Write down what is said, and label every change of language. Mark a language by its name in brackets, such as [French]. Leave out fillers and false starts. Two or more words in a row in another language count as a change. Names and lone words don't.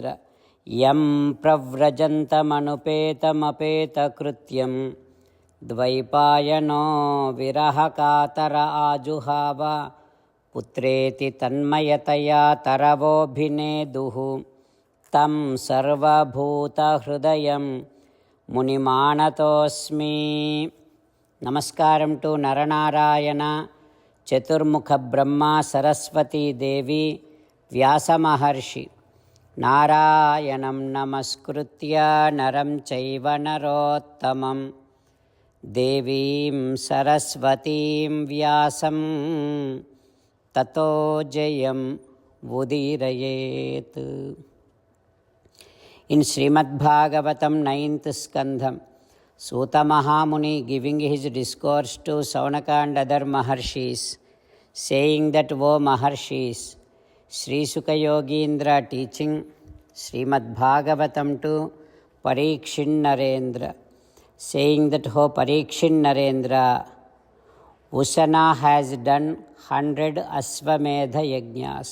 [Sanskrit] యం ప్రవ్రజంతమనుపేతమపేతకృత్యం ద్వైపాయనో విరహకాతర ఆజుహావ పుత్రేతి తన్మయతయా తరవోభినేదుః తం సర్వభూతహృదయం మునిమానతోస్మి. [Telugu] నమస్కారం టు నరనారాయణ, చతుర్ముఖ బ్రహ్మ, సరస్వతీదేవి, వ్యాసమహర్షి. [Sanskrit] నారాయణం నమస్కృత్య నరం చైవ నరోత్తమం దేవీం సరస్వతీం వ్యాసం తతో జయం ఉదీరయేత్. [English] In Srimad Bhagavatam 9th Skandham, Suta Mahamuni giving his discourse to Saunaka and other Maharshis, saying that, "O Maharshis," Sri Sukha Yogindra teaching Srimad Bhagavatam to Parikshin Narendra, saying that, "O Parikshin Narendra, Usana has done 100 Asvamedha Yajnas.